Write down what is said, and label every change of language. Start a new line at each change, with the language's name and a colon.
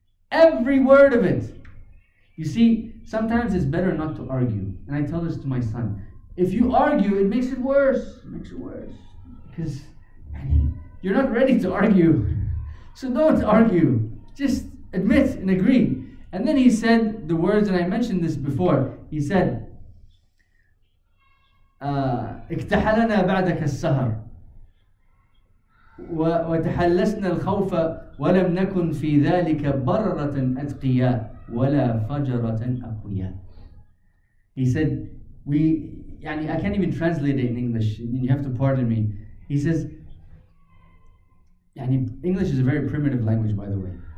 English: Every word of it. You see, sometimes it's better not to argue. And I tell this to my son. If you argue, it makes it worse. It makes it worse. Because you're not ready to argue. So don't argue. Just admit and agree. And then he said the words, and I mentioned this before. He said,
Arabic: اكتحلنا بعدك السهر وتحلسنا الخوف ولم نكن في ذلك بررة أتقياء ولا فجرة أقوياء.
English: He said, I can't even translate it in English, you have to pardon me. He says, English is a very primitive language, by the way.